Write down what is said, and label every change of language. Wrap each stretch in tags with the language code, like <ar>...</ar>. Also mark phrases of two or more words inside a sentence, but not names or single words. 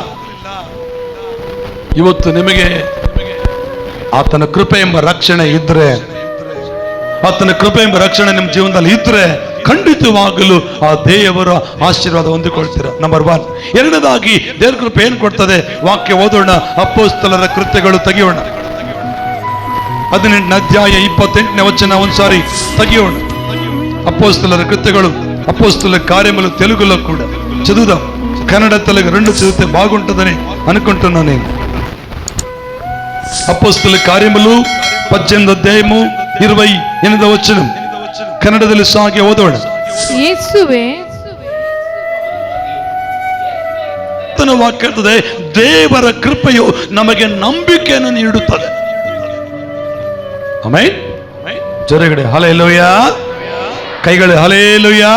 <kn>ಇವತ್ತು ನಿಮಗೆ ಆತನ ಕೃಪೆ ಎಂಬ ರಕ್ಷಣೆ ಇದ್ರೆ, ಆತನ ಕೃಪೆ ಎಂಬ ರಕ್ಷಣೆ ನಿಮ್ಮ ಜೀವನದಲ್ಲಿ ಇದ್ರೆ ಖಂಡಿತವಾಗಲು ಆ ದೇವರ ಆಶೀರ್ವಾದ ಹೊಂದಿಕೊಳ್ತೀರ. ನಂಬರ್ 1. ಎರಡನೇದಾಗಿ ದೇವರ ಕೃಪೆ ಏನ್ ಕೊಡ್ತದೆ? ವಾಕ್ಯ ಓದೋಣ. ಅಪೊಸ್ತಲರ ಕೃತ್ಯಗಳು ತೆಗೆಯೋಣ. 18ನೇ ಅಧ್ಯಾಯ 28ನೇ ವಚನ ಒಂದ್ಸಾರಿ ತೆಗೆಯೋಣ. ಅಪೊಸ್ತಲರ ಕೃತ್ಯಗಳು</kn> <te>అపోస్తుల కార్యములు తెలుగులో కూడా చదువుదాం. కన్నడ తెలుగు రెండు చదివితే బాగుంటుందని అనుకుంటున్నాను నేను. అపోస్తుల కార్యములు 18వ ಅಧ್ಯಾಯము 28వ</te> <kn>ವಚನ ಕನ್ನಡದಲ್ಲಿ ಸಾಗಿ ಓದೋಣ. ಯೇಸುವೆ ವಾಕ್ಯ ಹೇಳ್ತದೆ, ದೇವರ ಕೃಪೆಯು ನಮಗೆ ನಂಬಿಕೆಯನ್ನು ನೀಡುತ್ತದೆ. ಆಮೆನ್. ಜೊರೆಗಡೆ ಹಲ್ಲೆಲೂಯಾ, ಕೈಗಳು ಹಲ್ಲೆಲೂಯಾ.</kn>